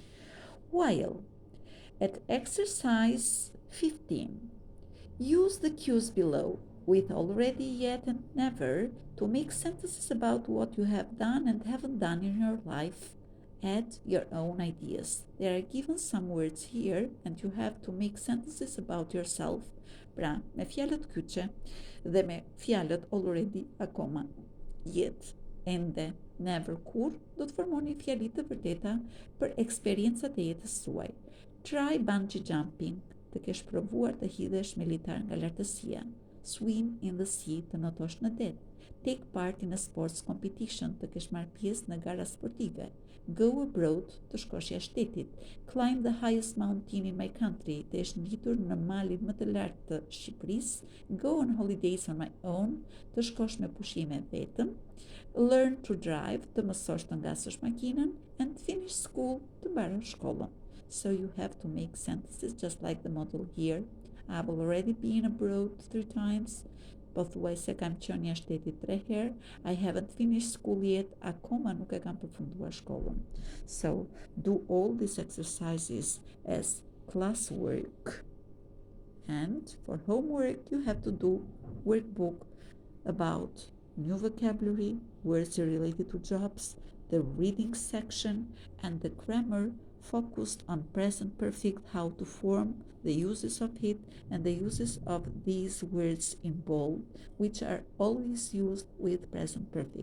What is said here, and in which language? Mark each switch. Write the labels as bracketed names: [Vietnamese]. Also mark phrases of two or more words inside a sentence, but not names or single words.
[English] While at exercise 15, use the cues below with already, yet, and never to make sentences about what you have done and haven't done in your life. Add your own ideas. There are given some words here, and you have to make sentences about yourself. [Albanian] Pra me fjalët kyçe dhe me fjalët already, akoma, yet, ende, never, kur, do të formoni fjali të vërteta për eksperiencat e jetës suaj. [English] Try bungee jumping, [Albanian] të kesh provuar të hidhesh me litar nga lartësia. [English] Swim in the sea, [Albanian] të notosh në det. [English] Take part in a sports competition, [Albanian] të kesh marrë pjesë në gara sportive. [English] Go abroad, [Albanian] të shkosh jashtë shtetit. [English] Climb the highest mountain in my country, [Albanian] të jesh ngritur në malin më të lartë të Shqipërisë. [English] Go on holidays on my own, [Albanian] të shkosh me pushime vetëm. [English] Learn to drive, [Albanian] të mësosh të ngasësh makinën. [English] And finish school, [Albanian] të mbarosh shkollën. [English] So you have to make sentences just like the model here. I've already been abroad 3 times. [Albanian] Pothuajse kam qenë jashtë shtetit 3 herë. [English] I haven't finished school yet. [Albanian] Akoma nuk e kam përfunduar shkollën. [English] So do all these exercises as classwork. And for homework, you have to do workbook about new vocabulary, words related to jobs, the reading section, and the grammar focused on present perfect, how to form the uses of it, and the uses of these words in bold, which are always used with present perfect.